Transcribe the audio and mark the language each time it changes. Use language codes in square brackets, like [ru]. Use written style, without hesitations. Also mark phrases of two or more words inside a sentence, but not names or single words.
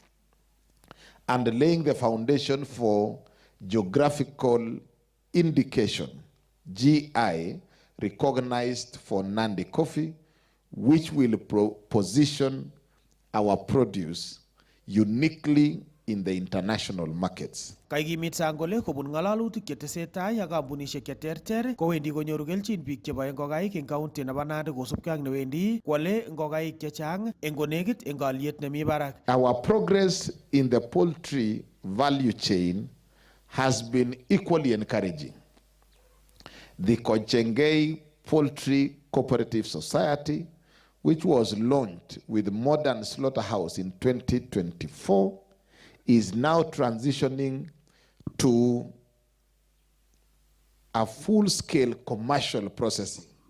[en] and laying the foundation for geographical indication, GI, recognized for Nandi coffee, which will position our produce uniquely in the international markets. [kln] Kaikimit Sang kole kobun ngalalutik chetesetai ak kampunisiek cheterter kowendi konyoru kelchin biik cheboe ngokaik eng county nebo Nandi kosubkei ak newendi kwale ngokaik chechang eng konekit eng aliet nemi barak. [en] Our progress in the poultry value chain has been equally encouraging. the Kochengei Poultry Cooperative Society, which was launched with modern slaughterhouse in 2024, is now transitioning to a full-scale commercial processing.